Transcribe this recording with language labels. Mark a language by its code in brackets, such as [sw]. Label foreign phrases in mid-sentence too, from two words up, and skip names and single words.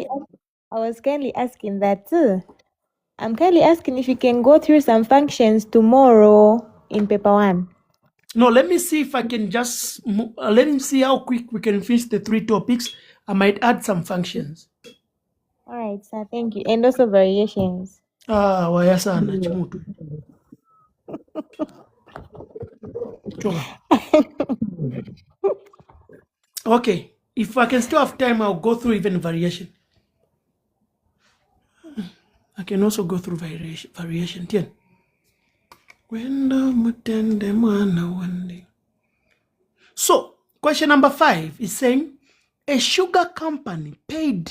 [en] I was kindly asking that too. I'm kindly asking if you can go through some functions tomorrow in paper 1. No, let me see if I can just let me see how quick we can finish the 3 topics. I might add some functions. All right, sir. Thank you. And also variations. [bem] Waya sana chimutu. [en] Okay, if I can still have time, I'll go through even variation. I can also go through variation. Tien. So, question number 5 is saying a sugar company paid.